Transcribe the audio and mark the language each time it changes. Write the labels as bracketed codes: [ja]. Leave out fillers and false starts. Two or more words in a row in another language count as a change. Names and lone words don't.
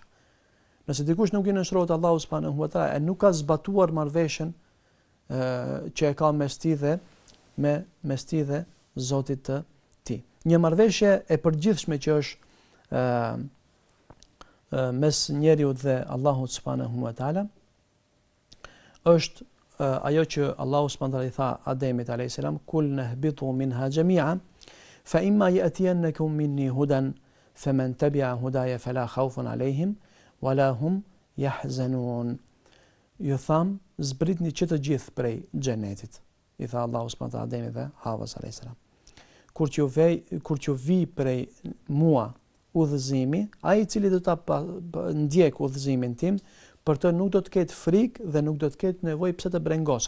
[sq] Nëse dikush nuk i nënshtrohet Allahut [ar] سبحانه وتعالى [sq] e nuk ka zbatuar marrëveshjen që e ka mes tij dhe Zotit të tij. Një marrëveshje e përgjithshme që është mes njeriu dhe Allahut [ar] سبحانه وتعالى [sq] është ajo që Allahu [ar] سبحانه وتعالى [sq] i tha Ademit [ar] عليه السلام, قلنا اهبطوا منها جميعا فإما يأتينكم مني هدى فمن تبع هداي فلا خوف عليهم ولا هم يحزنون. [sq] Ju tham, zbritni që të gjithë prej xhenetit, i tha Allahu [ar] سبحانه وتعالى [sq] Ademit dhe Havas [ar] عليه السلام. [sq] Kur që vi prej mua udhëzimi, ai i cili do ta ndjek udhëzimin tim, për të nuk do të ketë frikë dhe nuk do të ketë nevojë pse të brengoset.